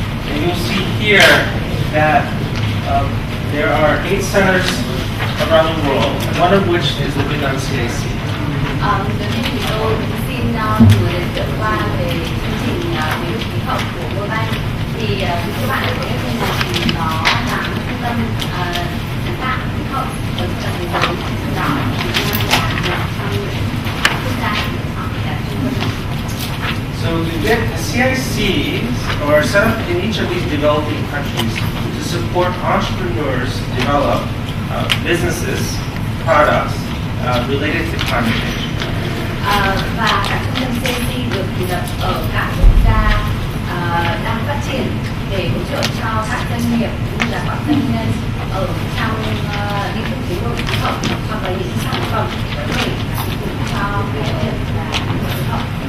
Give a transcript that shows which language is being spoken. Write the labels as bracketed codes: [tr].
[en] And you'll see here that there are 8 centers around the world, one of which is the Vietnam CIC. [vi] Đầu tiên thì tôi xin gửi đến tuyển qua về chương trình biến đổi khí hậu của World Bank. Thì các bạn có biết trên này thì nó là một trung tâm sáng tạo khí hậu ở toàn thế giới. Trong đó thì Việt Nam là một trong những quốc gia họ là trung tâm. [en] So the CICs are set up in each of these developing countries to support entrepreneurs develop businesses, products related to climate change. [vi] Và các trung tâm CIC được thành lập ở các quốc gia đang phát triển để hỗ trợ cho các doanh nghiệp cũng như là các doanh nhân ở trong lĩnh vực biến đổi khí hậu hoặc là những sản phẩm có thể phục vụ cho cái việc là biến đổi khí hậu.